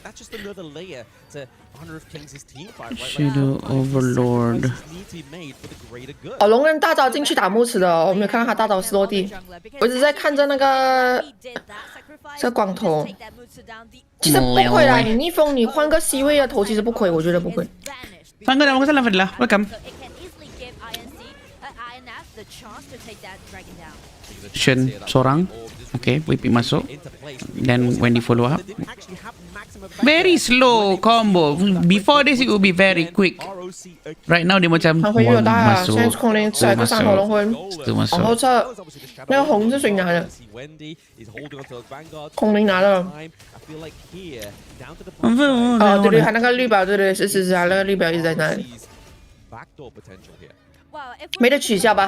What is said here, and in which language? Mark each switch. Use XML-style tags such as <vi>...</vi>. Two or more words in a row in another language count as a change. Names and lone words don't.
<zh>Shadow Overlord。哦，龙人大招进去打木池的、哦，我没有看到他大招是落地，我一直在看着那个这个光头。其实不亏啦，你逆风你换个 C 位的头其实不亏，我觉得不亏。</zh> <ms>Tangga dah makan Fadila. Welcome. Shen seorang. Okay, Whippy masuk.</ms> <en>Then Wendy follow up. Very slow combo. Before this it would be very quick. Right now</en> <ms>dia macam masuk.</ms> <zh>现在空灵出来个上火龙魂，往后撤。那个红是谁拿的？空灵拿的。哦，对对，他那个绿宝，对，是，他那个绿宝一直在那里。没得取消吧？</zh>